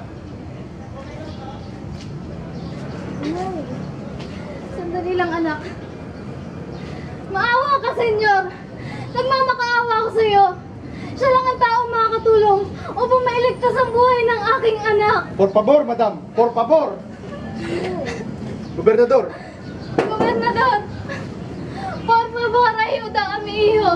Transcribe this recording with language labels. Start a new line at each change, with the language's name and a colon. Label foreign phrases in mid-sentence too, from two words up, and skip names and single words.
Filipino: Ay, sandali lang, anak. Maawa ka, senyor. Nagmamakaawa ako sa iyo. Siya lang ang taong makakatulong upang mailigtas ang buhay ng aking anak.
Spanish: Por favor, madam. Por favor. Gobernador. Gobernador. Por favor, ayuda a mi hijo.